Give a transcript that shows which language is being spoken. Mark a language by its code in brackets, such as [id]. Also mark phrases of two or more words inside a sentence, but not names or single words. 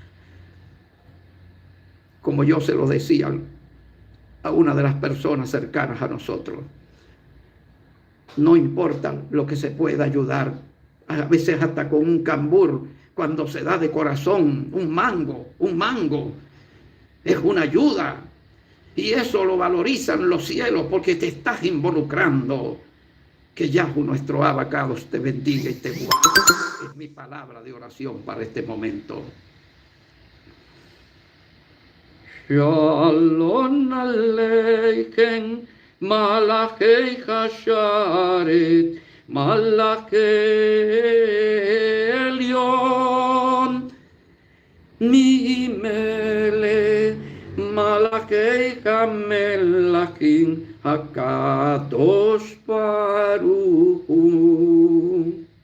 [es] Como yo se lo decía a una de las personas cercanas a nosotros, no importa lo que se pueda ayudar a veces hasta con un cambur, cuando se da de corazón, un mango, es una ayuda. Y eso lo valorizan los cielos porque te estás involucrando. Que Yahweh nuestro abacados te bendiga y te guarde. Es mi palabra de oración para este momento. [he] שלום עליכם מלאכי השרת מלאכי עליון ממלך מלכי המלכים הקדוש ברוך הוא.